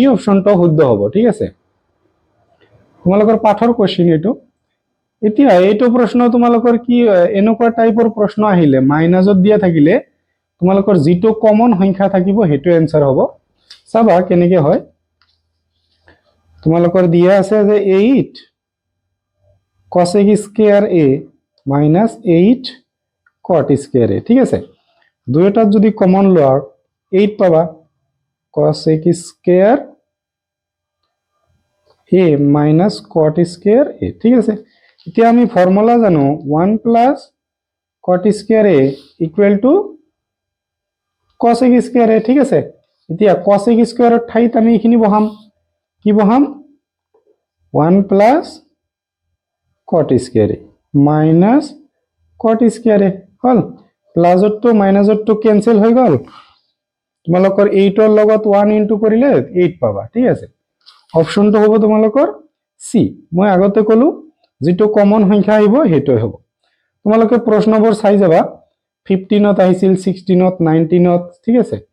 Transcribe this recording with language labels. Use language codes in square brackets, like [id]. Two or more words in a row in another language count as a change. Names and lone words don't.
[as] অপচনটো শুদ্ধ হ'ব ঠিক আছে তোমালোকৰ পাঠৰ কোৱেশ্চন এটো এতিয়া এইটো প্ৰশ্ন তোমালোকৰ কি এনেকুৱা টাইপৰ প্ৰশ্ন আহিলে মাইনাসত দিয়া থাকিলে তোমালোকৰ যেটো কমন সংখ্যা থাকিব হেটো आंसर হ'ব চাবা কেনেকে হয় তোমালোকৰ দিয়া আছে যে [en] 8 cosec square a minus 8 cot square a [as] ঠিক আছে দুইটা যদি কমন লও 8 পাবা [en] cosec square a minus cot square a [as] ঠিক আছে এতিয়া আমি ফর্মুলা জানো [en] 1 plus cot square a equal to cosec square [as] a ঠিক আছে এতিয়া cosec স্কয়াৰৰ ঠাইত আমি এখিনি বহাম কি বহাম [en] 1 plus cot square a minus cot square a [as] হল প্লাসত তো মাইনাসত তো ক্যান্সেল হৈ গল তোমালোকৰ 8 ৰ লগত 1 ইনটু কৰিলে 8 পাবা ঠিক আছে অপশনটো হ'ব তোমালোকৰ সি মই আগতে কলো যেটো কমন সংখ্যা আহিব হেটোই হ'ব তোমালোকে প্ৰশ্নবোৰ চাই যাবা 15ত আহিছিল 16ত 19ত ঠিক আছে